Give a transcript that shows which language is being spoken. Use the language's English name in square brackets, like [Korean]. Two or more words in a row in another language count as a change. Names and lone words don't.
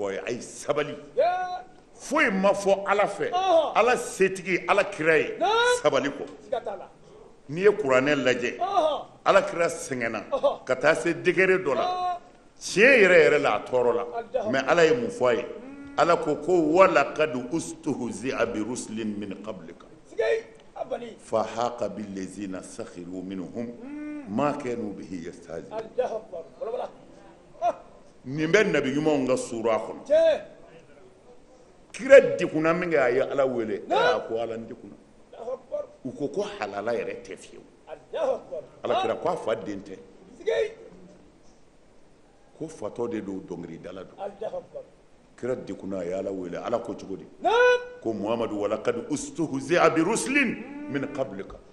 [Bambara] a ye a ye sabali foyi ma fɔ ala fɛ ala setigi ala kira ye sabali kɔ n'i ye kuranɛ lajɛ ala kira sɛgɛnna ka taa se degré dɔ la tiɲɛ yɛrɛ yɛrɛ la a tɔɔrɔ la mais ala ye mun fɔ a ye ala ko [Arabic] ولقد استهزئ برسل من قبلك فحاق بالذين سخروا منهم ما كانوا به يستهزئون [Bambara] nin bɛ nabi ɲumanw ka sura kɔnɔ kira dekunna min kɛ a ye ala wele a ko ala n dekunna u ko halala yɛrɛ tɛ fiyewu ala kira ko a fa den tɛ ko fatɔ de don dɔnkilidala don kira dekunna a ye ala wele ala ko cogo di ko muhamadu [Arabic] ولقد استهزئ برسل من قبلك